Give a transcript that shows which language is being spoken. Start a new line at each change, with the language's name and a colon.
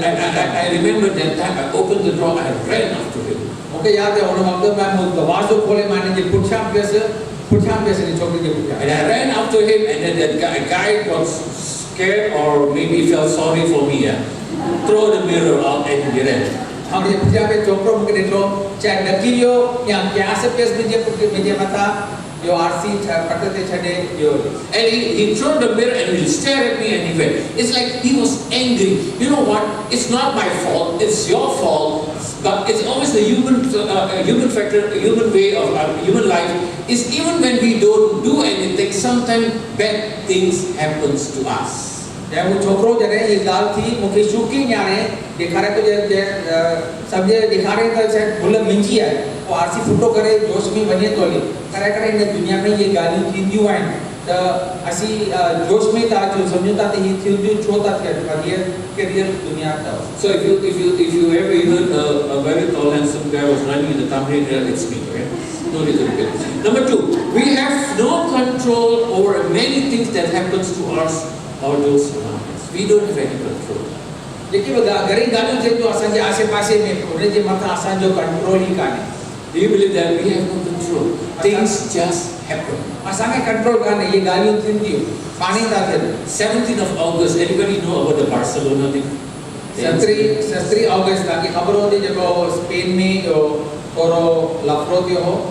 English: I remember that time I opened the door, I ran after him.
Sindhi: मूंखे यादि आहे हुन वक़्तु में मूं दरवाज़ो खोले मां हिन जे पुठियां पियुसि हिन छोकिरे जे पुठियां.
English: And I ran after him, and then that guy was scared or maybe felt sorry for me. Throw the mirror out and he ran.
Sindhi: मुंहिंजे पुठियां में छोकिरो मूंखे ॾिठो, चाहे ॾकी वियो या प्यास पियसि मुंहिंजे मथां, जो RC पट ते छॾे वियो.
English: And he threw the mirror and he stared at me and he went. It's like he was angry. You know what? It's not my fault. It's your fault. But it's always the human factor, human way of human life. Is even when we don't do anything, sometimes bad things happens to us.
Sindhi: जंहिं वो छोकिरो जॾहिं हीअ ॻाल्हि थी मूंखे शुकी ॼाणे ॾेखारे थो, सभु ॾेखारे त शायदि भुल मुंहिंजी आहे, पोइ RC फुटो करे जोश में वञे थो हली. करे करे हिन दुनिया में इहे ॻाल्हियूं थींदियूं आहिनि त असीं जोश में था अचूं, सम्झूं था त हीअ थींदियूं छो था थियनि, पर हीअ किरियल दुनिया अथव.
English: So if you ever heard a very tall handsome guy was running in the Tamil area, it's me, okay? No need to repeat. Number 2, we have no control over many things that happens to us or those around us. We don't have any control.
Sindhi: जेके बि घणी ॻाल्हियूं थियनि थियूं असांजे आसे पासे में, उन जे मथां असांजो कंट्रोल ई कान्हे.
English: Do you believe that we have no control? Things just happen.
Sindhi: असांखे कंट्रोल कान्हे, इहे ॻाल्हियूं थियनि थियूं, पाणी था थियनि.
English: 17th of August, anybody know about the Barcelona thing?
Sindhi: 17 August तव्हांखे ख़बर हूंदी जेको स्पेन में जो थोरो लफड़ो थियो हो.